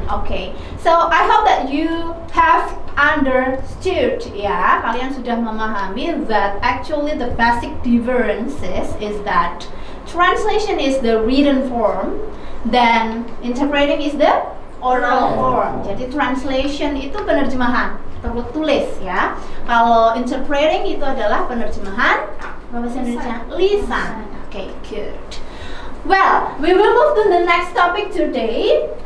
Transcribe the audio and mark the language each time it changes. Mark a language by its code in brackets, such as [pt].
[en] Okay, so I hope that you have understood, [id] ya, kalian sudah memahami [en] that actually the basic differences is that translation is the written form, then interpreting is the oral form. [id] Jadi translation itu penerjemahan tertulis, ya. Kalau interpreting itu adalah penerjemahan bahasa Indonesia lisan. [en] Okay, good. Well, we will move to the next topic today.